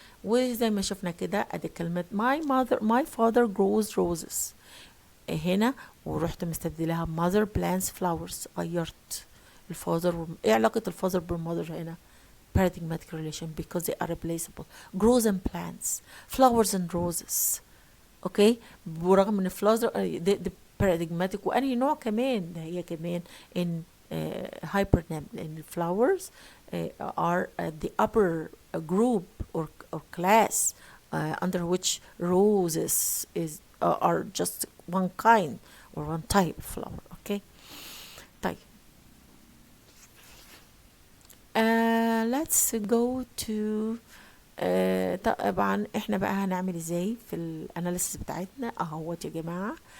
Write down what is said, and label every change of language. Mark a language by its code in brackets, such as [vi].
[ar] وزي ما شفنا كده ادي كلمة [en] my father grows roses هنا، [ar] ورحت مستبدلها [en] mother plants flowers. [ar] غيرت الفاذر ايه علاقة الفاذر بالمother هنا؟ [en] paradigmatic relation because they are replaceable. grows and plants, flowers and roses. [ar] اوكي برغم ان flowers دي paradigmatic، وانهي نوع كمان ده هي كمان [en] in hypernym، لان flowers are the upper group or class under which roses are just one kind or one type of flower. Okay. [ar] طيب [en] let's go to [ar] طبعا احنا بقى هنعمل ازاي في الاناليسيس بتاعتنا اهوت يا جماعه.